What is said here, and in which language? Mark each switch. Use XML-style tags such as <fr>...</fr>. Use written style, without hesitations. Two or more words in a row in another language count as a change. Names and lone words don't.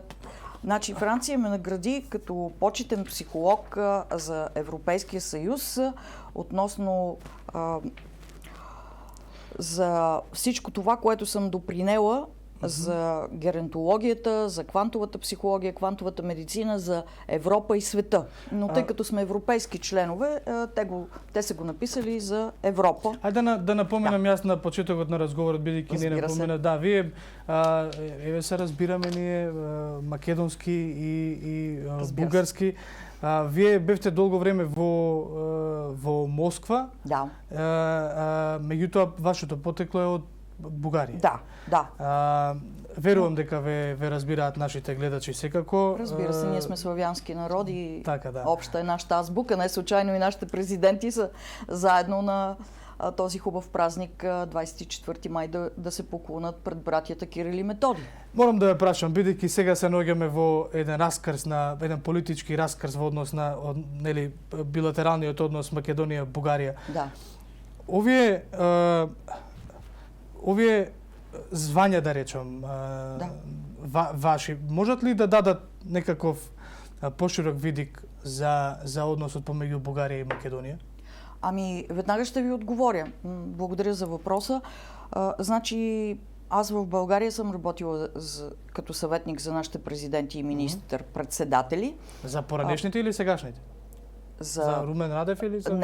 <bg>Значи Франция ме награди като почетен психолог за Европейския съюз относно за всичко това, което съм допринела за геронтологията, за квантовата психология, квантовата медицина, за Европа и света. Но тъй като сме европейски членове, те са го написали за Европа.</bg> <mk>Да напоменам аз на почетокот на разговорот, бидејќи не напомена. Да, вие се разбираме ние македонски и бугарски. Вие бевте долго време во Москва. Да. Меѓутоа, вашето потекло е од Бугарија. Да. Верувам дека ве разбираат нашите гледачи секако.</mk> <bg>Разбира се, ние сме славянски народи. Така, да. Обща е нашата азбука. Не случайно и нашите президенти са заедно на този хубав празник 24 май да се поклонат пред братята Кирил и Методи.</bg> <mk>Морам да ве прашам, бидејќи сега се наоѓаме во еден политички раскрс во однос на билатералниот однос Македонија-Бугарија. Да. Овие звања, да речам, ваши, можат ли да дадат некаков поширок видик за односот помеѓу Бугарија и Македонија?</mk> <bg>Ами, веднага ще ви отговоря. Благодаря за въпроса. Значи, аз в България съм работила като съветник за нашите президенти и министър-председатели.</bg> <mk>За поранешните или сегашните? За Румен Радев или за...</mk>